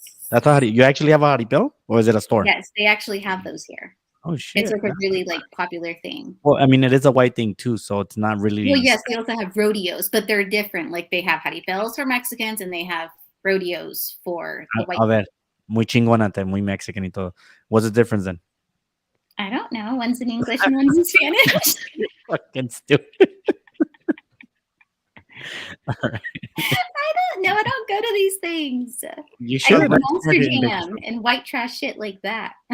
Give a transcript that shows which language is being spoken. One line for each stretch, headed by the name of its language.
English: That's how you actually have a jaripeo, or is it a store? Yes, they actually have those here. Oh shit. It's like a really like popular thing. Well, I mean, it is a white thing too, so it's not really. Well, yes, they also have rodeos, but they're different. Like they have jaripeos for Mexicans and they have rodeos for the white.
Spanish: A ver, muy chingonate, muy Mexican y todo.
English: What's the difference then? I don't know. One's in English and one's in Spanish. Fucking stupid. No, I don't go to these things. You I should. go to Monster Jam and white trash shit like that.